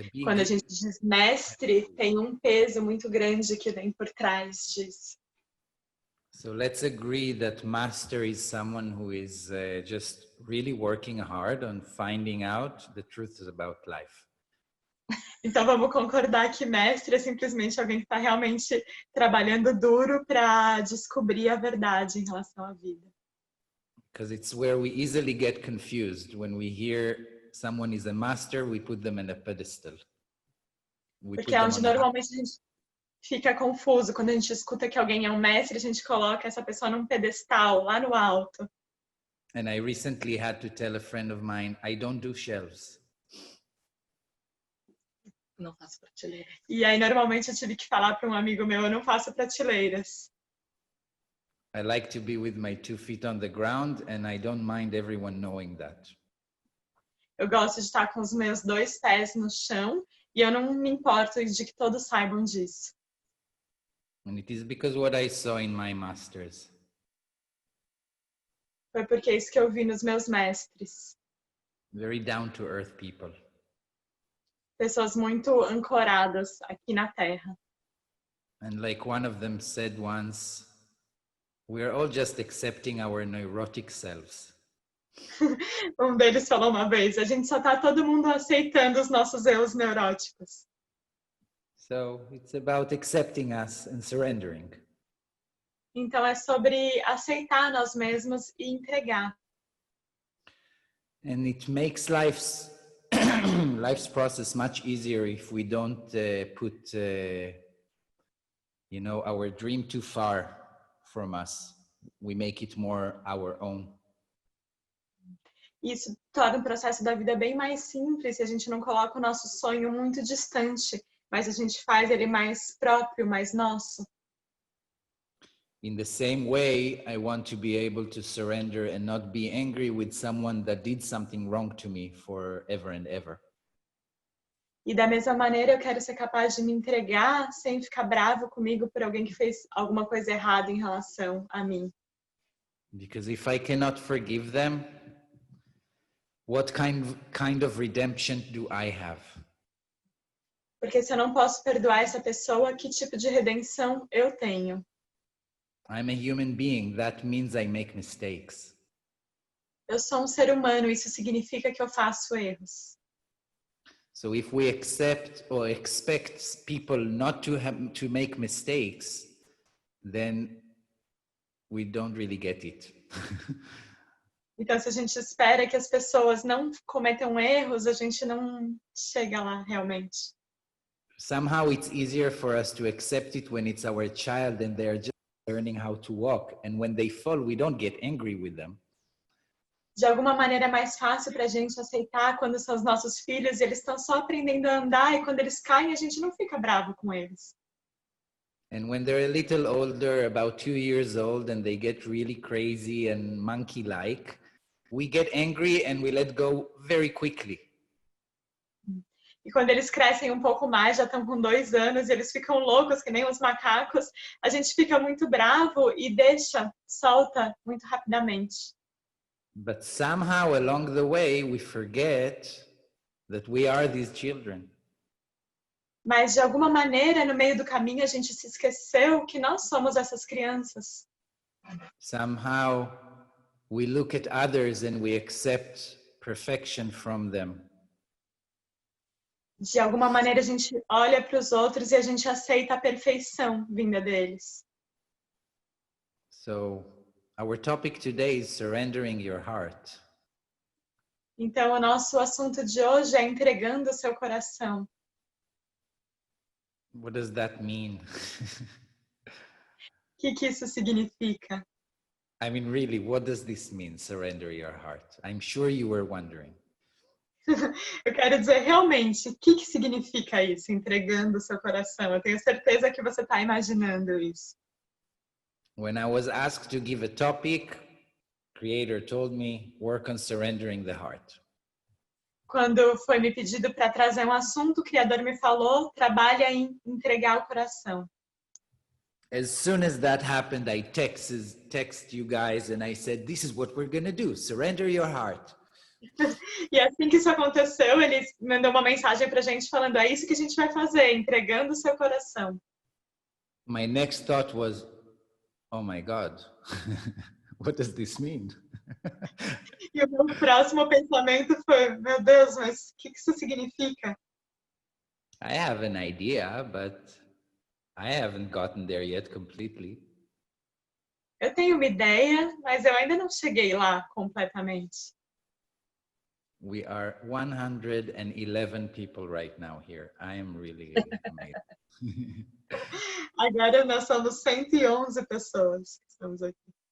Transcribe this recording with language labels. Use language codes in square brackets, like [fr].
[pt] Quando a gente diz mestre, tem um peso muito grande que vem por trás disso. [en] So let's agree that master is someone who is just really working hard on finding out the truths about life. [pt] Então vamos concordar que mestre é simplesmente alguém que está realmente trabalhando duro para descobrir a verdade em relação à vida. [en] Because it's where we easily get confused. When we hear someone is a master, we put them in a pedestal. [pt] Porque é onde normalmente a gente fica confuso. Quando a gente escuta que alguém é um mestre, a gente coloca essa pessoa num pedestal, lá no alto. [en] And I recently had to tell a friend of mine, I don't do shelves. [pt] Não faço prateleira. E aí, normalmente, eu tive que falar para um amigo meu, eu não faço prateleiras. [en] I like to be with my 2 feet on the ground, and I don't mind everyone knowing that. [pt] Eu gosto de estar com os meus 2 pés no chão e eu não me importo de que todos saibam disso. [en] And it is because what I saw in my masters. [pt] Foi porque é isso que eu vi nos meus mestres. [en] Very down to earth people. [pt] Pessoas muito ancoradas aqui na Terra. [en] And like one of them said once, we are all just accepting our neurotic selves. [pt] Um deles falou uma vez, a gente só está todo mundo aceitando os nossos eus neuróticos. [en] So it's about accepting us and surrendering. [pt] Então é sobre aceitar nós mesmos e entregar. [en] And it makes life's process much easier if we don't put our dream too far from us. We make it more our own. [pt] Isso torna o processo da vida bem mais simples se a gente não coloca o nosso sonho muito distante, mas a gente faz ele mais próprio, mais nosso. [en] In the same way, I want to be able to surrender and not be angry with someone that did something wrong to me forever and ever. [pt] E da mesma maneira, eu quero ser capaz de me entregar sem ficar bravo comigo por alguém que fez alguma coisa errada em relação a mim. [en] Because if I cannot forgive them, what kind of redemption do I have? [pt] Porque se eu não posso perdoar essa pessoa, que tipo de redenção eu tenho? [en] I'm a human being. That means I make mistakes. [pt] Eu sou um ser humano, isso significa que eu faço erros. [en] So if we accept or expect people not to make mistakes, then we don't really get it. [pt] Então, se a gente espera que as pessoas não cometam erros, a gente não chega lá realmente. [en] Somehow it's easier for us to accept it when it's our child and they're just learning how to walk. And when they fall, we don't get angry with them. [pt] De alguma maneira é mais fácil para a gente aceitar quando são os nossos filhos e eles estão só aprendendo a andar e quando eles caem a gente não fica bravo com eles. [en] And when they're a little older, about 2 years old, and they get really crazy and monkey-like, we get angry and we let go very quickly. [pt] E quando eles crescem um pouco mais, já estão com 2 anos e eles ficam loucos que nem os macacos, a gente fica muito bravo e solta muito rapidamente. [en] But somehow along the way, we forget that we are these children. [pt] Mas de alguma maneira, no meio do caminho, a gente se esqueceu que nós somos essas crianças. [en] Somehow we look at others and we accept perfection from them. [pt] De alguma maneira, a gente olha para os outros e a gente aceita a perfeição vinda deles. [en] So our topic today is surrendering your heart. [pt] Então, o nosso assunto de hoje é entregando o seu coração. [en] What does that mean? [pt] O que isso significa? [en] I mean, really, what does this mean, surrender your heart? I'm sure you were wondering. [pt] Eu quero dizer, realmente, o que significa isso, entregando o seu coração? Eu tenho certeza que você está imaginando isso. [en] When I was asked to give a topic, Creator told me, work on surrendering the heart. [pt] Quando foi me pedido para trazer um assunto, o Criador me falou, trabalha em entregar o coração. [en] As soon as that happened, I text you guys and I said, this is what we're going to do, surrender your heart. [pt] E assim que isso aconteceu, ele mandou uma mensagem pra gente falando: é isso que a gente vai fazer, entregando o seu coração. [en] My next thought was, oh my God, what does this mean? [pt] E o meu próximo pensamento foi: meu Deus, mas o que isso significa? [en] I have an idea, but I haven't gotten there yet completely. [pt] Eu tenho uma ideia, mas eu ainda não cheguei lá completamente. [en] We are 111 people right now here. I am really amazed. [pt] Agora nós somos 111 pessoas que estamos aqui.